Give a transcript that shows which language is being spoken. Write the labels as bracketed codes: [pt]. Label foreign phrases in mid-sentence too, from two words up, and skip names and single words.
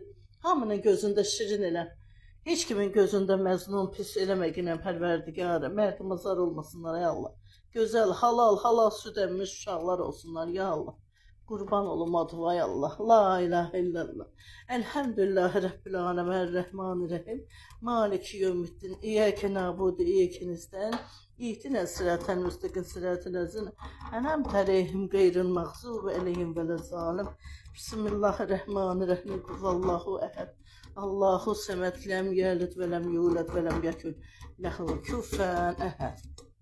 [az] Hamının gözündə şirin elə. Heç kimin gözündə məzlum pis eləməginə, pərverdigara. Mərdimazar olmasınlar, ay Allah. Gözəl, halal süd əmmiş uşaqlar olsunlar, [ar] يا الله. [az] Qurban olum adıva, ay Allah. [ar] لا إله إلا الله. الحمد لله رب العالمين الرحمن الرحيم. مالك يوم الدين إياك نعبد وإياك نستعين. اهدنا الصراط المستقيم صراط الذين أنعمت عليهم غير المغضوب عليهم ولا الضالين. بسم الله الرحمن الرحيم. هو الله أحد. الله الصمد لم يلد ولم يولد ولم يكن له كفوا أحد.